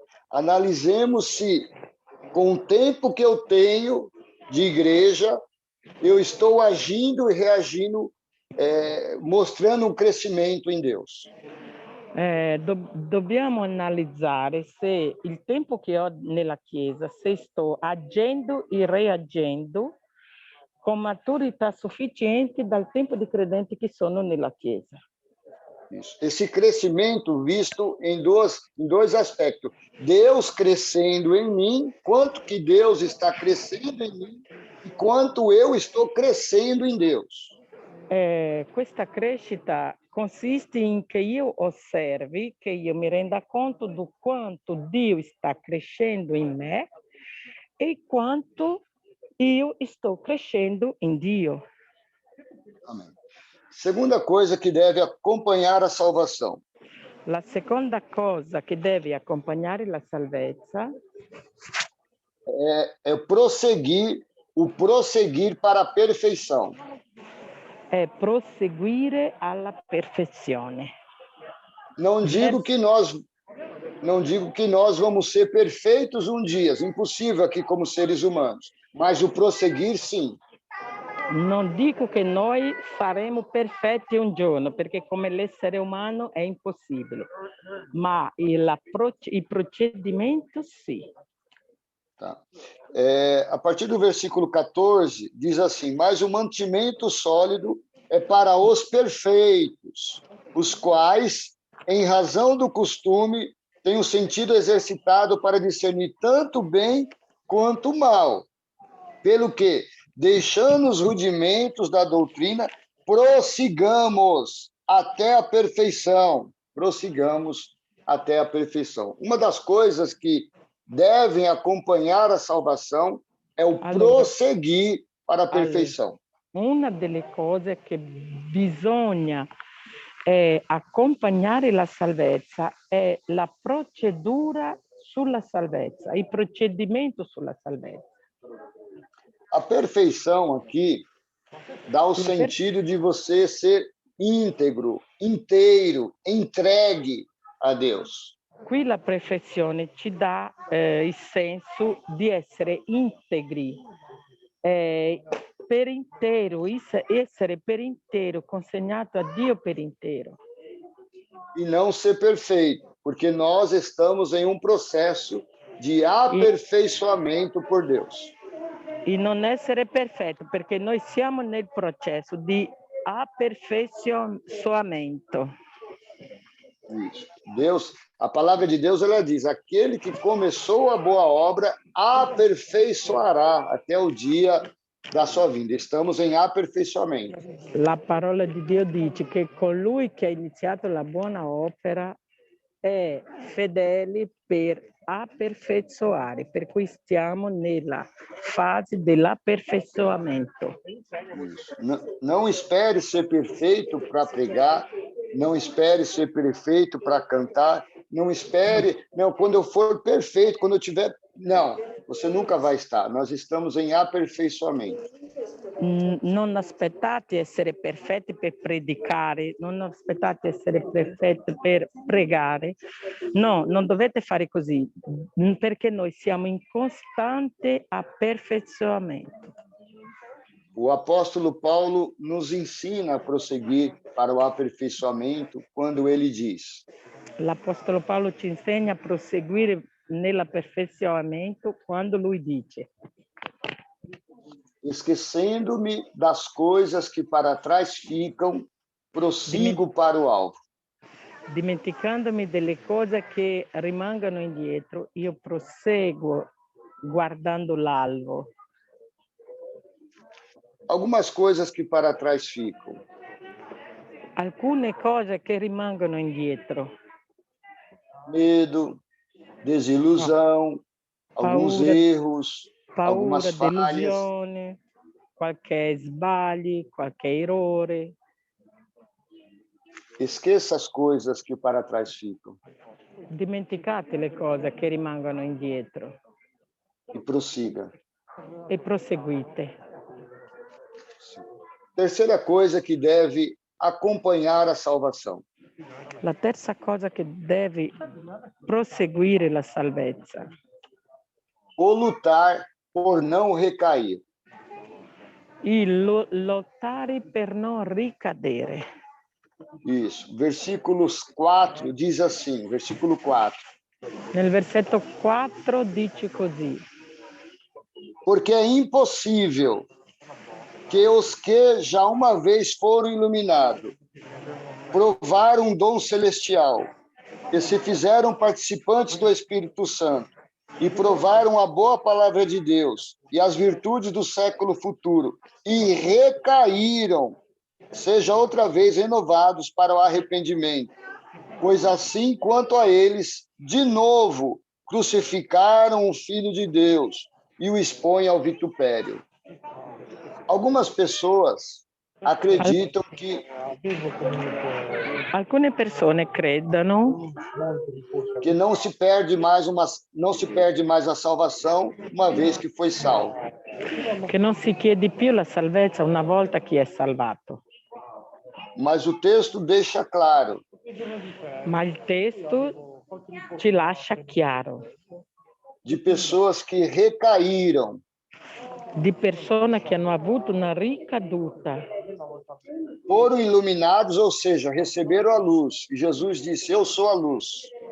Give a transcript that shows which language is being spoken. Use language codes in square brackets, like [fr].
[pt] Analisemos se, com o tempo que eu tenho de igreja, eu estou agindo e reagindo, mostrando um crescimento em Deus. [it] Dobbiamo analizzare se il tempo che ho nella Chiesa, se sto agendo e reagendo con maturità sufficiente dal tempo di credenti che sono nella Chiesa. [pt] Isso. Esse crescimento visto em dois aspectos. Deus crescendo em mim, quanto que Deus está crescendo em mim e quanto eu estou crescendo em Deus. [it] Questa crescita consiste in che io osservi, che io mi renda conto di quanto Dio sta crescendo in me e quanto io sto crescendo in Dio. [pt] Amém. Segunda coisa que deve acompanhar a salvação. [it] La seconda cosa che deve accompagnare la salvezza [pt] é o prosseguir para a perfeição. [it] É prosseguire alla perfezione. [pt] Não digo que nós vamos ser perfeitos um dia, impossível aqui como seres humanos, mas o prosseguir sim. [it] Non dico che noi saremo perfetti un giorno, perché come l'essere umano è impossibile, ma il procedimento sì. [pt] Tá. A partir do versículo 14, diz assim: mas o mantimento sólido é para os perfeitos, os quais, em razão do costume, têm o sentido exercitado para discernir tanto o bem quanto o mal. Pelo que, deixando os rudimentos da doutrina, prossigamos até a perfeição. Prossigamos até a perfeição. Uma das coisas que devem acompanhar a salvação é o prosseguir para a perfeição. [it] Una delle cose che bisogna accompagnare la salvezza è la procedura sulla salvezza, il procedimento sulla salvezza. [pt] A perfeição aqui dá o sentido de você ser íntegro, inteiro, entregue a Deus. [it] Qui la perfezione ci dà il senso di essere integri, per intero, essere per intero, consegnato a Dio per intero. [pt] E não ser perfeito, porque nós estamos em um processo de aperfeiçoamento por Deus. [it] E non essere perfetto, perché noi siamo nel processo di aperfeiçoamento. [pt] Isso. Deus, a palavra de Deus, ela diz: aquele que começou a boa obra aperfeiçoará até o dia da sua vinda. Estamos em aperfeiçoamento. [it] La parola di Dio dice che colui che ha iniziato la buona opera è fedele per aperfeiçoare, per cui stiamo nella fase dell'aperfeiçoamento. [pt] Isso. Não espere ser perfeito para pregar, não espere ser perfeito para cantar, não espere, não, quando eu for perfeito, quando eu tiver. Não, você nunca vai estar. Nós estamos em aperfeiçoamento. [it] Non aspettate essere perfetti per predicare, non aspettate essere perfetti per pregare. No, non dovete fare così, perché noi siamo in costante aperfeiçoamento. [pt] O apóstolo Paulo nos ensina a prosseguir para o aperfeiçoamento quando ele diz: [it] L'Apostolo Paolo ci insegna a proseguire nell'aperfezionamento quando lui dice: [pt] esquecendo-me das coisas que para trás ficam, prossigo para o alvo. [it] dimenticandomi delle cose che rimangono indietro, io proseguo guardando l'alvo. [pt] Algumas coisas que para trás ficam: [it] Alcune cose che rimangono indietro, [pt] medo, desilusão, alguns [it] Paura. [pt] erros, algumas [it] paura, [pt] falhas. [it] delusione, qualche sbagli, qualche errore. [pt] Esqueça as coisas que para trás ficam [it] Dimenticate le cose che rimangono indietro [pt] e prossiga. [it] e proseguite. [pt] Terceira coisa que deve acompanhar a salvação: [it] La terza cosa che deve proseguire la salvezza, [pt] o lutar por não recair. [it] il lottare per non ricadere. [pt] Isso. Versículos 4 diz assim, versículo 4. [it] Nel versetto 4 dice così: [pt] Porque é impossível que os que já uma vez foram iluminados, provaram um dom celestial, e se fizeram participantes do Espírito Santo, e provaram a boa palavra de Deus e as virtudes do século futuro, e recaíram, seja outra vez renovados para o arrependimento. Pois assim quanto a eles, de novo, crucificaram o Filho de Deus e o expõem ao vitupério. Algumas pessoas acreditam que [it] alcune persone credono [pt] não se perde mais a salvação uma vez que foi salvo. [it] che non si chiede più la salvezza una volta che è salvato. [pt] Mas o texto deixa claro [it] Ma il testo ci lascia chiaro [pt] de pessoas que recaíram, [it] di persone che hanno avuto una ricaduta, [pt] foram iluminados, ou seja, receberam a luz. E Jesus disse: eu sou a luz.